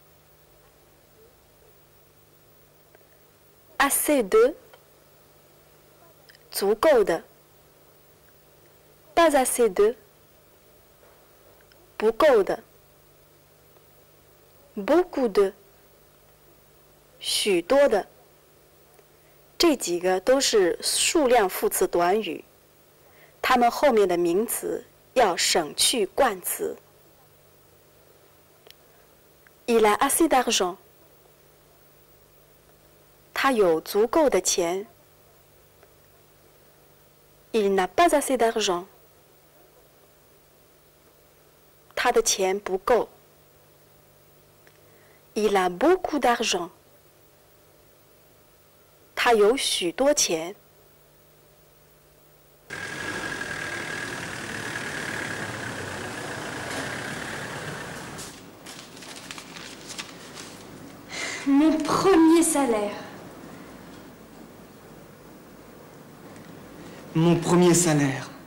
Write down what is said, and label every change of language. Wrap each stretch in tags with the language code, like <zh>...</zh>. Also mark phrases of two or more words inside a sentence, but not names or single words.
<fr>Assez de 足够的 pas assez de 不够的 beaucoup de</fr> <zh>许多的，这几个都是数量副词短语，它们后面的名词要省去冠词。</zh> <fr>Il a assez d'argent，</fr> <zh>他有足够的钱。</zh> <fr>Il n'a pas assez d'argent，</fr> <zh>他的钱不够。</zh> <fr>Il a beaucoup d'argent，</fr> <zh>他有许多钱。</zh> <fr>Mon premier salaire. Mon premier salaire.</fr>